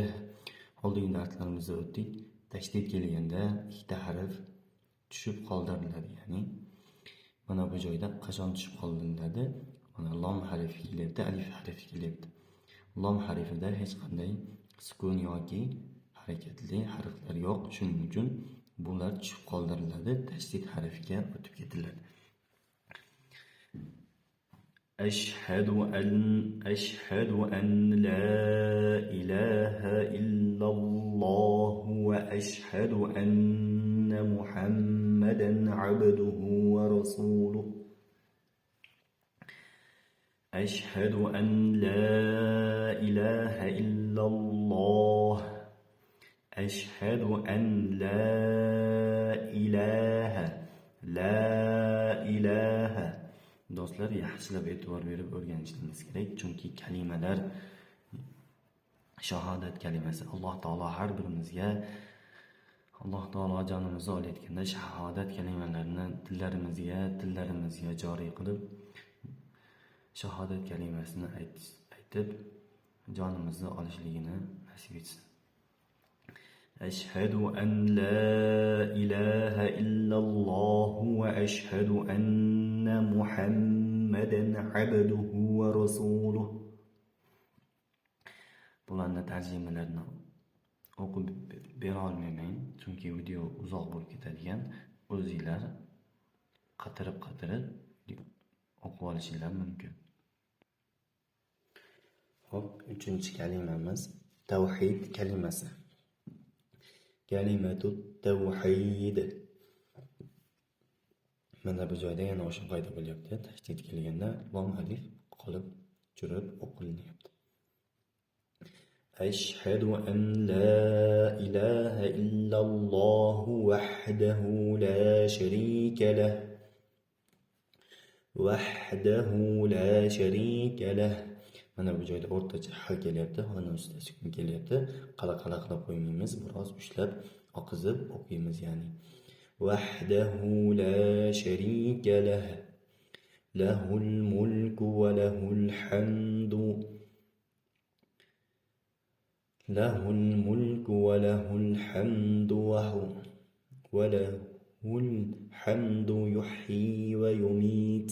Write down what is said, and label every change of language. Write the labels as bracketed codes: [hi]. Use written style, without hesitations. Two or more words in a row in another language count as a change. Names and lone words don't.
[uz] Oldingi darslarimizda o'tdik. Tashdid kelganda ikkita harf tushib qoldiriladi, ya'ni mana bu joyda qachon tushib qoldiriladi? Mana lom harfi kelyapti, alif harfi kelyapti. Lom harfida hech qanday sukun yoki harakatli harflar yo'q. Shuning uchun bular tushib qoldiriladi, tashdid harfiga o'tib ketiladi. [ar] أشهد أن لا إله إلا الله وأشهد أن محمدا عبده ورسوله. أشهد أن لا إله إلا الله. أشهد أن لا إله. [uz] Do'stlar, yaxshilab e'tibor berib o'rganishingiz kerak, chunki kalimalar shahodat kalimasi Alloh taolo har birimizga Alloh taolo jonimizni olayotganda shahodat kalimalarini tillarimizga joriy qilib shahodat kalimasini aytib jonimizni olishligini nasib etsin. [ar] أشهد أن لا إله إلا الله وأشهد أن محمدا عبده ورسوله. [uz] Bularning tarjimalarini o'qib bera olmayman, chunki video uzoq bo'lib ketadigan. O'zinglar qatirib o'qib olishinglar mumkin. Hop, 3-kalimamiz tavhid kalimasi. [ar] كلمة التوحيد. [uz] Mana bu joyda yana o'sha qoida bo'lyapti. Tashdid kelganda lam alif qolib turib o'qilinyapti. [ar] أشهد أن لا إله إلا الله وحده لا شريك له. وحده لا شريك له. [uz] Mana bu joyda o'rtacha ha kelyapti, honi ustida sukun kelyapti. Qala qilib qo'ymaymiz, biroz ushlab oqizib o'qiymiz, ya'ni. [ar] وحده لا شريك له. له الملك وله الحمد. له الملك وله الحمد وله الحمد يحيي ويميت.